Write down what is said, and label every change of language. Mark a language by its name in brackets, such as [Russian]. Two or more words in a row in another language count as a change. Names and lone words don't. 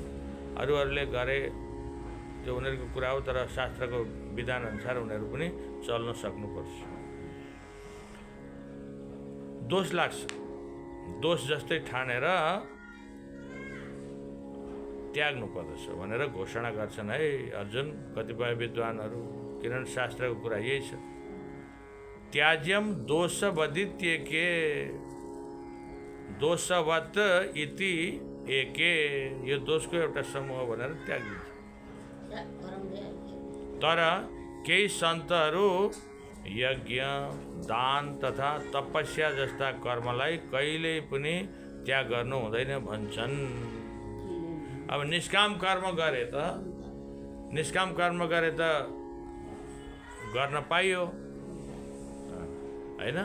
[Nepali] अरूहरूले गरे त्यो उनीहरूको कुरा हो, तर शास्त्रको विधान अनुसार उनीहरू पनि चल्न सक्नुपर्छ। दोष लाग्छ, दोष जस्तै ठानेर त्याग्नु पर्दछ भनेर घोषणा गर्छन् है अर्जुन कतिपय विद्वानहरू। किनभने शास्त्रको कुरा यही छ, [Sanskrit] त्याज्यम दोषवदित्येके दोषवत इति एके, [Nepali] यो दोषको एउटा समूह भनेर त्यागिन्छ। तर केही सन्तहरू यज्ञ, दान तथा तपस्या जस्ता कर्मलाई कहिल्यै पनि त्याग गर्नु हुँदैन भन्छन्। अब निष्काम कर्म गरे त गर्न पाइयो हैन।